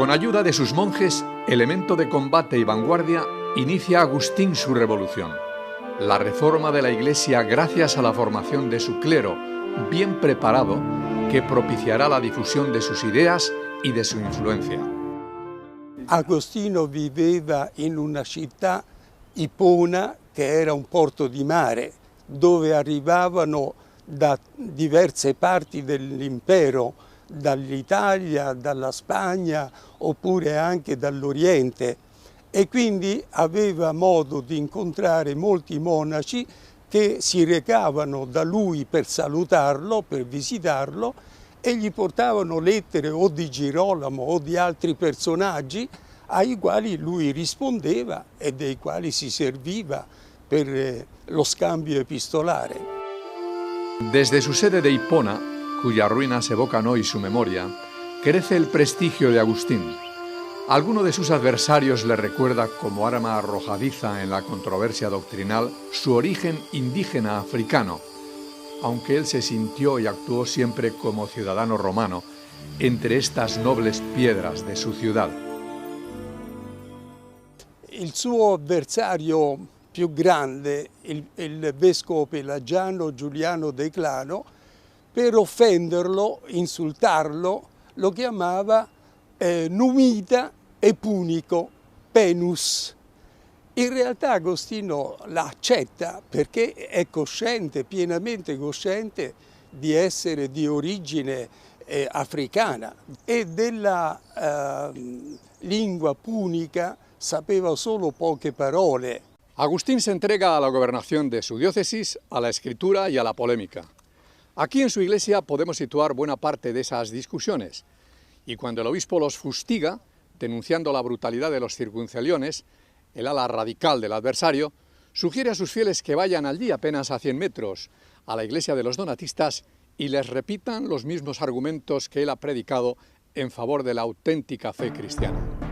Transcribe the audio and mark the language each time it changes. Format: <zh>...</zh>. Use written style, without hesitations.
<es>Con ayuda de sus monjes, elemento de combate y vanguardia, inicia Agustín su revolución, la reforma de la Iglesia gracias a la formación de su clero, bien preparado, que propiciará la difusión de sus ideas y de su influencia.</es> <it>Agostino viveva in una città, Ipona, che era un porto di mare, dove arrivavano da diverse parti dell'impero, dall'Italia, dalla Spagna oppure anche dall'Oriente, e quindi aveva modo di incontrare molti monaci che si recavano da lui per salutarlo, per visitarlo, e gli portavano lettere o di Girolamo o di altri personaggi ai quali lui rispondeva e dei quali si serviva per lo scambio epistolare.</it> <es>Desde su sede de Hipona, cuyas ruinas evocan hoy su memoria, crece el prestigio de Agustín. Alguno de sus adversarios le recuerda como arma arrojadiza en la controversia doctrinal su origen indígena africano, aunque él se sintió y actuó siempre como ciudadano romano entre estas nobles piedras de su ciudad.</es> <it>Il suo avversario più grande, il vescovo pelagiano Giuliano Declano, per offenderlo, insultarlo, lo chiamava numida e punico, penus. In realtà Agostino l'accetta perché è cosciente, pienamente cosciente di essere di origine africana e della lingua punica sapeva solo poche parole.</it> <es>Agustín se entrega a la gobernación de su diócesis, a la escritura y a la polémica. Aquí en su iglesia podemos situar buena parte de esas discusiones, y cuando el obispo los fustiga, denunciando la brutalidad de los circunceliones, el ala radical del adversario, sugiere a sus fieles que vayan allí apenas a 100 metros, a la iglesia de los donatistas, y les repitan los mismos argumentos que él ha predicado en favor de la auténtica fe cristiana.</es>